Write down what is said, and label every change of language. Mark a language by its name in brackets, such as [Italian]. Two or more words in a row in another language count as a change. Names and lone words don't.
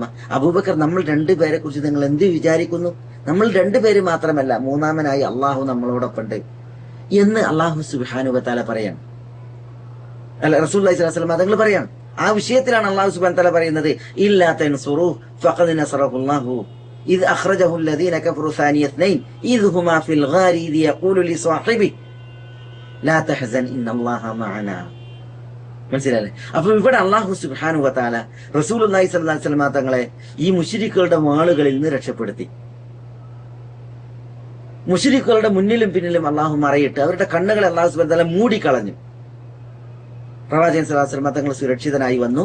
[Malayalam] അബൂബക്കർ, നമ്മൾ 2 പേരെ കുറിച്ച് നിങ്ങൾ എന്ത് വിചാരിക്കുന്നു? നമ്മൾ 2 പേര് മാത്രമല്ല, 3-മനായി അള്ളാഹു നമ്മളോടൊപ്പമുണ്ട് എന്ന് അള്ളാഹു [Arabic] سبحانه وتعالى [Malayalam] പറയാണ്. അല്ല, [Arabic] رسول الله صلى الله عليه وسلم [Malayalam] തങ്ങൾ പറയാണ്. ആ വിഷയത്തിലാണ് അള്ളാഹു [Arabic] سبحانه وتعالى [Malayalam] പറയുന്നത്, [Arabic] إلا تنصروه فقد نصره الله إذ أخرجه الذين كفروا ثاني اثنين إذ هما في الغار إذ يقول لصاحبه لا تحزن إن الله معنا. [Malayalam] മനസ്സിലായില്ലേ? അപ്പൊ ഇവിടെ അള്ളാഹു [Arabic] سبحانه وتعالى رسول الله صلى الله عليه وسلم [Malayalam] തങ്ങളെ ഈ മുശ്രിക്കുകളുടെ വാളുകളിൽ നിന്ന് രക്ഷപ്പെടുത്തി. മുശ്രിക്കുകളുടെ മുന്നിലും പിന്നിലും അള്ളാഹു മറയിട്ട് അവരുടെ കണ്ണുകളെ അള്ളാഹു [Arabic] سبحانه وتعالى [Malayalam] മൂടിക്കളഞ്ഞു. പ്രവാചകൻ [Arabic] صلى الله عليه وسلم [Malayalam] തങ്ങൾ സുരക്ഷിതനായി വന്നു.